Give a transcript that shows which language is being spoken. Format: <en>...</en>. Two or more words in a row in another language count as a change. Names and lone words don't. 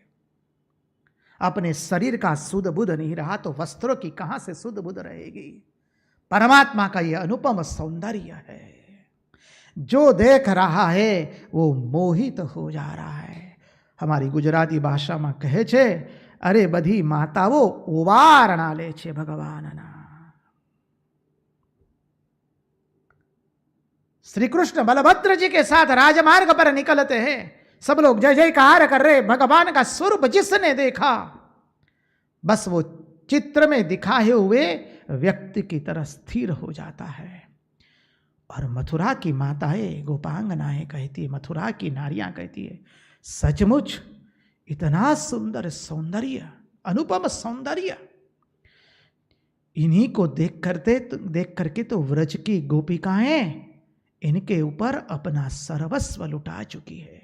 <hi>अपने शरीर का सुध बुध नहीं रहा तो वस्त्रों की कहां से सुध बुध रहेगी। परमात्मा का यह अनुपम सौंदर्य है, जो देख रहा है वो मोहित हो जा रहा है। हमारी गुजराती भाषा में</hi> <gu>કહે છે, અરે બધી માતાઓ ઓવારણા લે છે ભગવાનના।</gu> <hi>श्री कृष्ण बलभद्र जी के साथ राजमार्ग पर निकलते हैं, सब लोग जय जयकार कर रहे। भगवान का स्वरूप जिसने देखा बस वो चित्र में दिखाए हुए व्यक्ति की तरह स्थिर हो जाता है। और मथुरा की माताएं, गोपांगनाएं कहती है, मथुरा की नारियां कहती है, सचमुच इतना सुंदर सौंदर्य, अनुपम सौंदर्य, इन्हीं को देख करके तो व्रज की गोपिकाएं इनके ऊपर अपना सर्वस्व लुटा चुकी है।</hi>